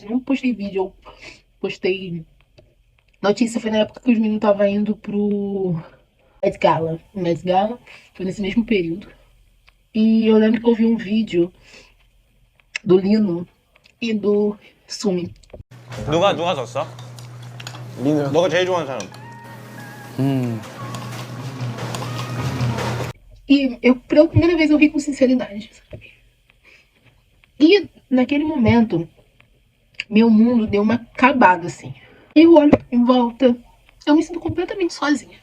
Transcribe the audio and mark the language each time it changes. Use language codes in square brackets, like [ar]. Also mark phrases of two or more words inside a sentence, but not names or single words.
[pt] Não postei vídeo, eu postei notícia. Foi na época que os meninos estavam indo pro Met Gala. Met Gala foi nesse mesmo período. E eu lembro que eu vi um vídeo do Lino e do Sumi. [ko] 누가 졌어? 리노요. 너가 제일 좋아하는 사람. [pt] E eu, pela primeira vez, eu ri com sinceridade, sabe? E naquele momento, meu mundo deu uma acabada, assim. Eu olho em volta, eu me sinto completamente sozinha.